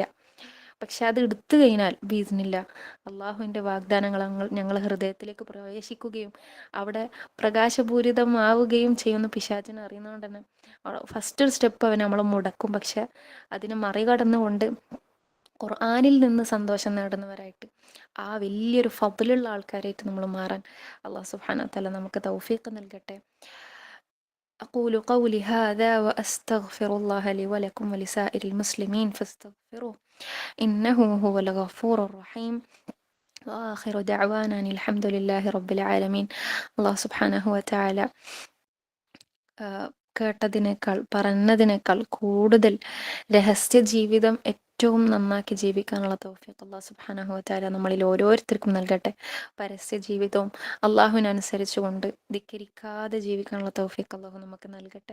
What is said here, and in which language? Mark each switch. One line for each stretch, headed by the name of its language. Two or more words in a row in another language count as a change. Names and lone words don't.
Malayalam: പക്ഷെ അത് എടുത്തു കഴിഞ്ഞാൽ ബിഇദ്നില്ല അള്ളാഹുവിൻ്റെ വാഗ്ദാനങ്ങൾ ഞങ്ങൾ ഹൃദയത്തിലേക്ക് പ്രവേശിക്കുകയും അവിടെ പ്രകാശപൂരിതമാവുകയും ചെയ്യുന്ന പിശാചിനെ അറിയുന്നതുകൊണ്ട് തന്നെ
English: first step
Malayalam: അവൻ നമ്മളെ മുടക്കും. പക്ഷെ അതിനെ മറികടന്നുകൊണ്ട് ഖുർആനിൽ നിന്ന് സന്തോഷം നേടുന്നവരായിട്ട് ആ വലിയൊരു ഫദ്ലുള്ള ആൾക്കാരായിട്ട് നമ്മൾ മാറാൻ അല്ലാഹു
Arabic: سبحانه وتعالى
Malayalam: നമുക്ക് തൗഫീഖ് നൽകട്ടെ.
Arabic: أقول قولي هذا وأستغفر الله لي ولكم ولسائر المسلمين فاستغفروه إنه هو الغفور الرحيم وآخر دعوانا أن الحمد لله رب العالمين. الله سبحانه وتعالى
Malayalam: കേട്ടതിനേക്കാൾ പറഞ്ഞതിനേക്കാൾ കൂടുതൽ രഹസ്യ ജീവിതം ഏറ്റവും നന്നാക്കി ജീവിക്കാനുള്ള തൗഫീഖ് അല്ലാഹു
Arabic: سبحانه وتعالى
Malayalam: നമ്മളിൽ ഓരോരുത്തർക്കും നൽകട്ടെ. പരസ്യ ജീവിതവും അള്ളാഹുവിനനുസരിച്ചുകൊണ്ട് ധിക്കരിക്കാതെ ജീവിക്കാനുള്ള തൗഫീഖ് അല്ലാഹു നമുക്ക് നൽകട്ടെ.